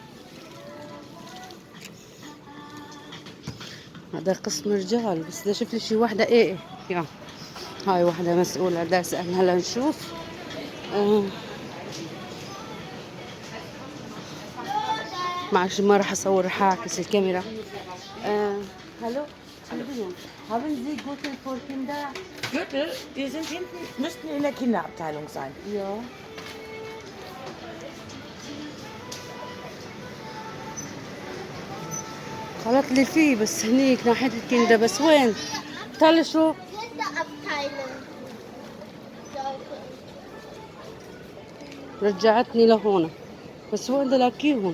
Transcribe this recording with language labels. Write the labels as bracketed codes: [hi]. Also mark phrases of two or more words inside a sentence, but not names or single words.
[ar] هذا قسم رجال بس بدي اشوف لي شي وحدة. ايه يا هاي وحدة مسؤولة بدي اسأل. هلا نشوف. معلش ما راح اصور، راح اعكس الكاميرا. [de] hallo, Entschuldigung, haben Sie Gürtel für Kinder? Gürtel, die sind hinten, müssten in der Kinderabteilung sein. Ja. [ar] قالت لي فيه بس هنيك ناحية الكندا. بس وين؟ تعال شو؟ رجعتني لهون بس وين بدي الاقيهم؟